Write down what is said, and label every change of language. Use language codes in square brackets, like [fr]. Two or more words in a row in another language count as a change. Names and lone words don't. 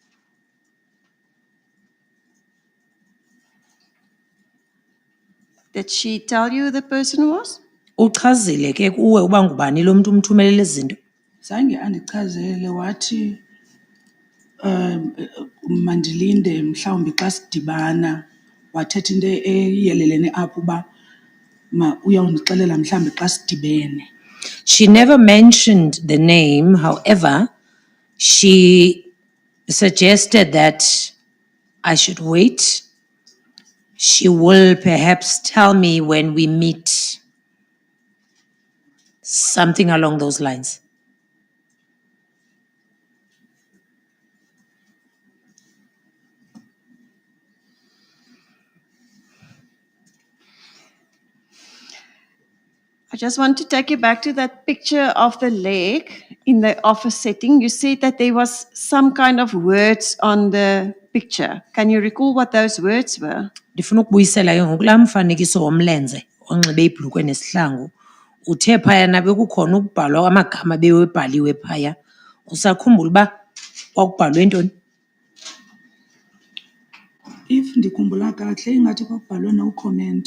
[en] Did she tell you who the person was? [xh] Uchazile ke kuwe uba ngubani lo mntu umthumelele izinto? Zange andichazele wathi mandilinde mhlawumbi xa sidibana wathetha into eyelelene apho uba uyawundixelela mhlawumbi xa sidibene. [en] She never mentioned the name. However, she suggested that I should wait. She will perhaps tell me when we meet. Something along those lines. I just want to take you back to that picture of the leg in the office setting. You said that there was some kind of words on the picture. Can you recall what those words were? [xh] Ndifuna ukubuyisela ke ngokulaa mfanekiso womlenze onxibe ibhulukhwe nesihlangu. Uthe phayana bekukhona ukubhalwa amagama bewebhaliwe phaya. Usakhumbula uba kwakubhalwe ntoni? If ndikhumbula kakuhle ingathi kwakubhalwe [en] no comment.